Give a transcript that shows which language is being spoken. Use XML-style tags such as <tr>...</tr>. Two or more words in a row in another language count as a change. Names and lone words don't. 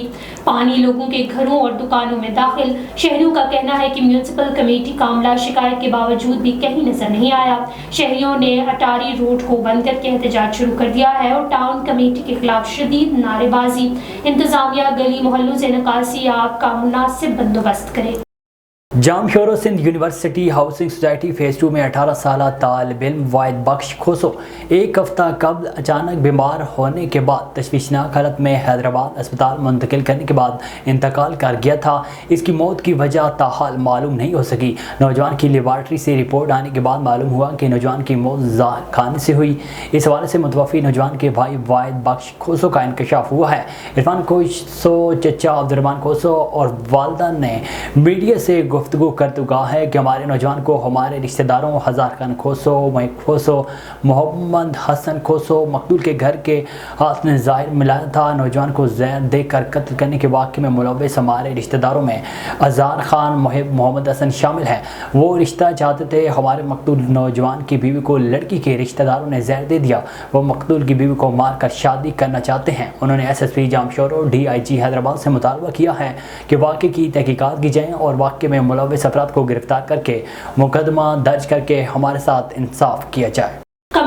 <ur>پانی لوگوں کے گھروں اور دکانوں میں داخل۔ شہریوں کا کہنا ہے کہ میونسپل کمیٹی کا عملہ شکایت کے باوجود بھی کہیں نظر نہیں آیا. شہریوں نے اٹاری روڈ کو بند کرکے احتجاج شروع کر دیا ہے اور ٹاؤن کمیٹی کے خلاف شدید نعرےبازی. انتظامیہ گلی محلوں سے نکاسی آگ کا مناسب بندوبست کرے. جامشورو سندھ یونیورسٹی ہاؤسنگ سوسائٹی فیز 2 میں 18 سال طالب علم واحد بخش کھوسو 1 ہفتہ قبل اچانک بیمار ہونے کے بعد تشویشناک حالت میں حیدرآباد اسپتال منتقل کرنے کے بعد انتقال کر گیا تھا. اس کی موت کی وجہ تاحال معلوم نہیں ہو سکی۔ نوجوان کی لیبارٹری سے رپورٹ آنے کے بعد معلوم ہوا کہ نوجوان کی موت زہر کھانے سے ہوئی. اس حوالے سے متوفی نوجوان کے بھائی واحد بخش کھوسو کا انکشاف ہوا ہے. عرفان کھوسو چچا عبدالرحمان کھوسو اور والدہ نے میڈیا سے گفتگو کرتے کہا ہے کہ ہمارے نوجوان کو ہمارے رشتہ داروں ہزار خان کھوسو، مہک کھوسو، محمد حسن کھوسو مقتول کے گھر کے ہاتھ میں ظاہر ملایا تھا. نوجوان کو زہر دے کر قتل کرنے کے واقعے میں ملوث ہمارے رشتہ داروں میں ازار خان، محب، محمد حسن شامل ہیں. وہ رشتہ چاہتے تھے. ہمارے مقتول نوجوان کی بیوی کو لڑکی کے رشتہ داروں نے زہر دے دیا. وہ مقتول کی بیوی کو مار کر شادی کرنا چاہتے ہیں۔ انہوں نے SSP جامشورو DIG حیدرآباد سے مطالبہ کیا ہے کہ واقعے کی تحقیقات کی جائے اور واقعے میں ملوث افراد کو گرفتار کرکے مقدمہ درج کرکے ہمارے ساتھ انصاف کیا جائے.</ur>